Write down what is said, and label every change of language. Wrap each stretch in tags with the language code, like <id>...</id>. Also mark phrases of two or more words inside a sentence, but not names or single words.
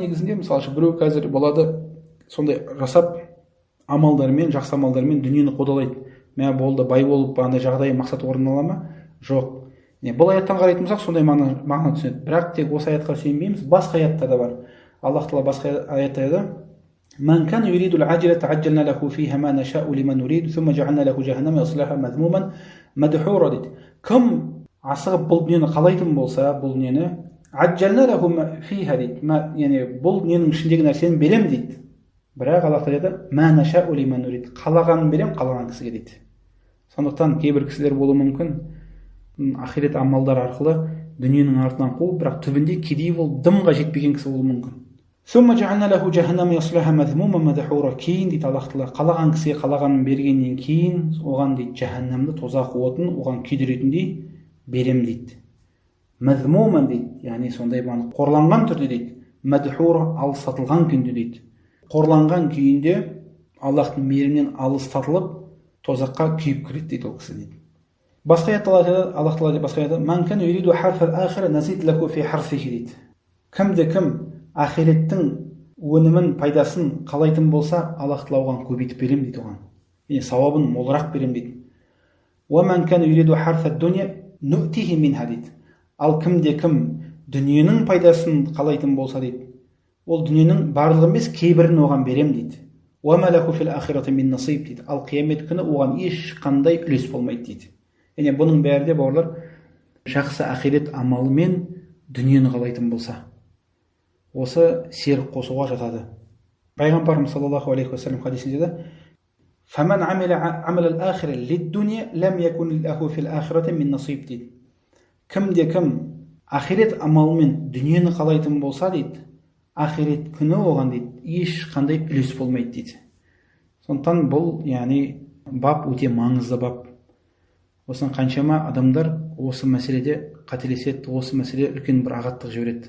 <kk>Негізінде, мысалы, біреу қазір болады, сондай жасап амалдармен, жақсы амалдармен дүниені қудалайды. Болды, бай болып, жағдай мақсат орындала ма? Жоқ. Бұл аяттан қарайтын болсақ, сондай мағына түсінеді. Бірақ тек осы аятқа сүйенбейміз, басқа аяттар да бар. Аллах Тағала басқа аятта айтады:</kk> <ar>"من كان يريد العاجلة عجلنا له فيها ما نشاء لمن نريد ثم جعلنا له جهنم يصلاها مذموما مدحورا"</ar> <kk>дейді. Кім асығып бұл дүниені қалайтын болса, бұл дүниені</kk> <ar>عجلنا له فيها</ar> <kk>дейді. Бұл дүниенің ішіндегі нәрсені берем дейді. Бірақ Аллах Тағала айтады:</kk> <ar>"ما نشاء لمن نريد",</ar> <kk>қалағанын берем, қалаған кісіге дейді. Сондықтан кейбір кісілер болуы мүмкін, ақирет амалдар арқылы дүниенің артынан қуып, бірақ түбінде кедей болып, дымға жетпеген кісі болуы мүмкін.</kk> <ar>ثم جعلنا له جهنم يصلاها مذموما مدحورا,</ar> <kk>кейін дейді Аллах Тағала, қалаған кісіге қалағанын бергеннен кейін оған дейді жаһаннамды, тозақ отын оған күйдіретіндей берем дейді. Мазмуман дейді, сондай қорланған түрде дейді. Мадхура, алыстатылған күнде дейді. Қорланған күйінде Аллахтың мейірімінен алыстатылып тозаққа күйіп кіреді дейді ол кісі дейді. Басқа аятта Аллах Тағала басқа аятта:</kk> <ar>"من كان يريد حرث الآخرة نزد له في حرثه" дейді.</ar> <kk>Кімде-кім ақиреттің өнімін, пайдасын қалайтын болса, Аллах Тағала оған көбейтіп берем дейді оған. Сауабын молырақ берем дейді.</kk> <ar>"ومن كان يريد حرث الدنيا نؤته منها" дейді.</ar> <kk>Ал кімде-кім дүниенің пайдасын қалайтын болса дейді, ол дүниенің барлығы емес, кейбірін оған берем дейді. Дейді. Ал қиямет күні оған ешқандай үлес болмайды дейді. Яғни бұның бәрі де бауырлар, жақсы ақирет амалымен дүниені қалайтын болса, осы серік қосуға жатады. Пайғамбарымыз</kk> <ar>صلى الله عليه وسلم</ar> <kk>хадисінде де</kk> <ar>فَمَنْ عَمَلَ الْآخِرَ لِلدُّنْيَا لَمْ يَكُنْ لَهُ فِي الْآخِرَةِ مِنْ نَصِيبٍ</ar> <kk>дейді. Кім ақирет амалымен дүниені қалайтын болса дейді, ақирет күні оған дейді ешқандай үлес болмайды дейді. Сондықтан бұл яғни бап өте маңызды бап. Осыны қаншама адамдар осы мәселеде қателеседі, осы мәселе үлкен бір ағаттық жібереді.</kk>